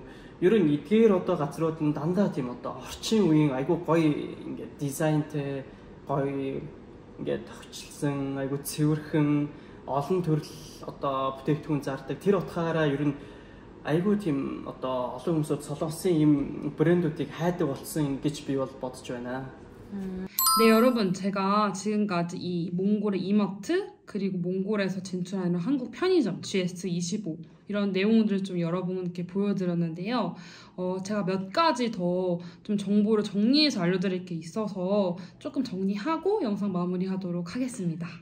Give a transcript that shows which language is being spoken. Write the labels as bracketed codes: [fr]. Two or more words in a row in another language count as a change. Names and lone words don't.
[mn] Ер нь эдгээр одоо газрууд нь дандаа тийм одоо орчин үеийн айгүй гоё ингээд дизайнтэй гоё ингээд тогтчилсан айгүй цэвэрхэн олон төрөл одоо бүтээгдэхүүн зардаг. Тэр утгаараа ер нь айгүй тийм одоо олон хүмүүсд Солонгосын ийм 브랜드үүдийг хайдаг болсон гэж би бол бодож байна. [ko] 네, 여러분, 제가 지금까지 이 몽골의 이마트 그리고 몽골에서 진출하는 한국 편의점 GS25 이런 내용들을 좀 여러분께 보여드렸는데요. 제가 몇 가지 더 좀 정보를 정리해서 알려드릴 게 있어서 조금 정리하고 영상 마무리하도록 하겠습니다.